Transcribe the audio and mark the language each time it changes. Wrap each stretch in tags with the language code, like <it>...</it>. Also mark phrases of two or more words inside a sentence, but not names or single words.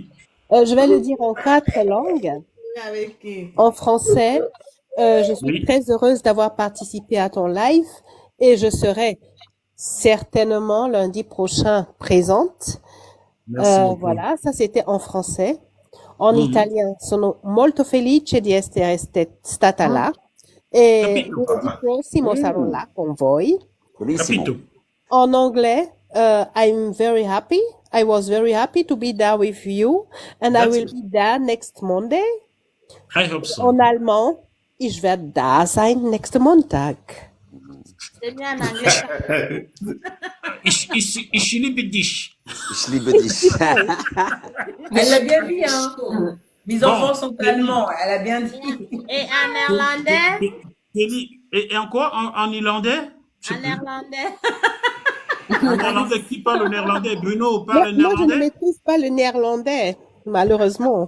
<fr>Je vais le dire en 4 langues. Avec qui? En français, je suis Oui, très heureuse d'avoir participé à ton live et je serai certainement lundi prochain présente. merci beaucoup. Voilà, ça c'était en français. En Mhm. italien,</fr> <it>sono molto felice di essere stata là e Capito, lunedì prossimo sarò Mm, là con voi. bellissimo. capito.</it> <fr>En anglais,</fr> <en>I'm very happy. I was very happy to be there with you and I That's will it. be there next Monday. I hope so.</en> <fr>En allemand,</fr> <de>ich werde da sein nächsten Montag.</de> <fr>C'est mieux en anglais.</fr> <de>Ich liebe dich. Je liebe dich.</de> <fr>Elle l'a bien dit, hein. Mes enfants Bon, sont Kelly, allemands, elle a bien dit. Et en néerlandais? Kelly, et encore en irlandais? Je sais En plus. néerlandais. En néerlandais, qui parle le néerlandais? Bruno Moi, parle le moi, je ne néerlandais? maîtrise pas le néerlandais, malheureusement.</fr>